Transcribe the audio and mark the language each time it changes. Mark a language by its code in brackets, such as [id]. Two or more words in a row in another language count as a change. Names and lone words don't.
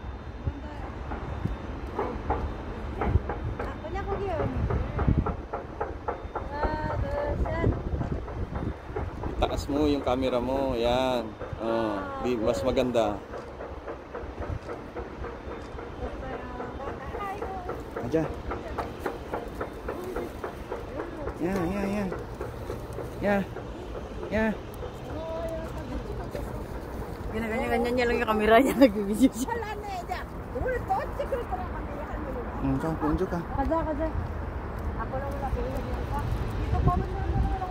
[tl] Kanya ko yun. [ko] Ha나, 둘, 셋. [tl] Taas mo yung camera mo. Yan. Oh, di mas maganda. Aja. Ya, ya, ya. Ya. Ya. Ganyan-ganyan niya lang yung camera niya. Nag-video siya. [ko] 잘났네, 이제. 오늘 또 찍을 거라고 하는데, 할머니가. [tl] Ikaw, punjo ka. [ko] 가자, 가자. [tl] Ako lang wala pinagagawa. Dito pa mo na.